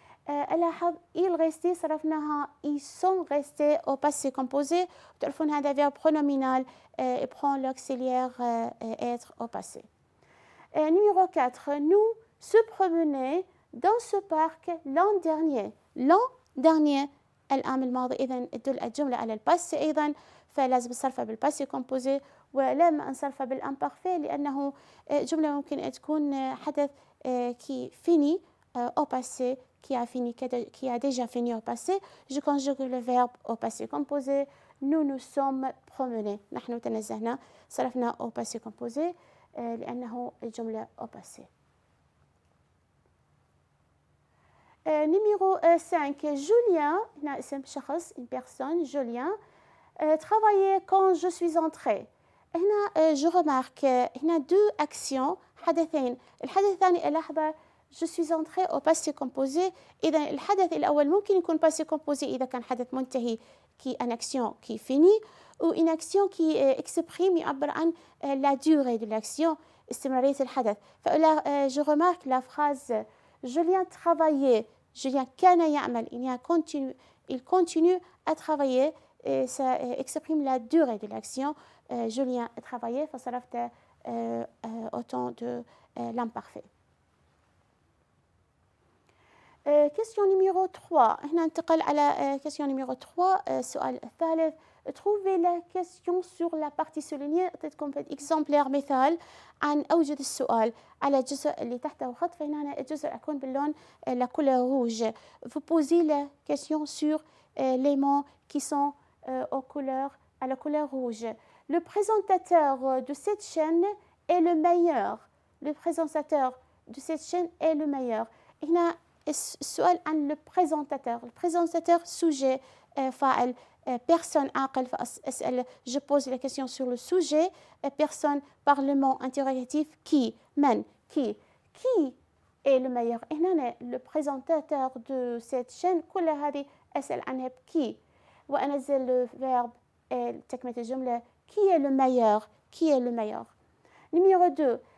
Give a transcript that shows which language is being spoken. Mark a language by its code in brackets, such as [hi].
[ar] ألاحظ [fr] il restait [ar] صرفناها [fr] ils sont restés au passé composé. [ar] تعرفون هذا [fr] verbe pronominal prend l'auxiliaire être au passé. Numéro 4. Nous se promener dans ce parc l'an dernier. L'an dernier [ar] العام الماضي إذن تدل الجملة على الباسي أيضا فلازم نصرفها بالباسي كومبوزي ولم نصرفها بالامبارفي لأنه جملة ممكن أن تكون حدث [fr] qui finit au passé [ar] qui a déjà fini au passé. [fr] Je conjugue le verbe au passé composé. Nous nous sommes promenés. [ar] نحن تنزهنا صرفنا [fr] au passé composé [ar] لأنه الجملة [fr] au passé. Numéro 5, Julien, [ar] هنا اسم شخص, [fr] une personne, Julien, travaillait quand je suis entrée. هنا je remarque هنا deux actions, حدثين. [ar] الحدث الثاني ألاحظه [fr] je suis entrée au passé composé. [ar] إذا الحدث الأول ممكن يكون [fr] passé composé [ar] إذا كان حدث منتهي [fr] qui une action qui finit ou une action qui exprime [ar] يعبر عن [fr] la durée de l'action, [ar] استمرارية الحدث. [fr] فلا je remarque la phrase Julien travaillait. [ar] Julien كان يعمل. [fr] Il continue à travailler et ça exprime la durée de l'action. Julien travaillait [ar] فصرفت [fr] autant de l'imparfait. Question numéro 3. [ar] هنا ننتقل على [fr] question numéro 3. [ar] السؤال الثالث. [fr] Trouvez la question sur la partie soulignée. [ar] أعطيتكم exemplaire مثال عن أوجد السؤال على الجزء اللي تحته خط. فهنا الجزء يكون باللون [fr] la couleur rouge. Vous posez la question sur les mots qui sont à la couleur rouge. Le présentateur de cette chaîne est le meilleur. Le présentateur de cette chaîne est le meilleur. [ar] هنا السؤال عن le présentateur. [fr] Le présentateur sujet فاعل personne عاقل فأسأل je pose la question sur le sujet personne par le mot interrogatif qui من qui est le meilleur. هنا le présentateur de cette chaîne [ar] كل هذه أسأل عنها بكي وأنزل [fr] le verbe [ar] تكملة الجملة [fr] qui est le meilleur. Qui est le meilleur. Numéro 2.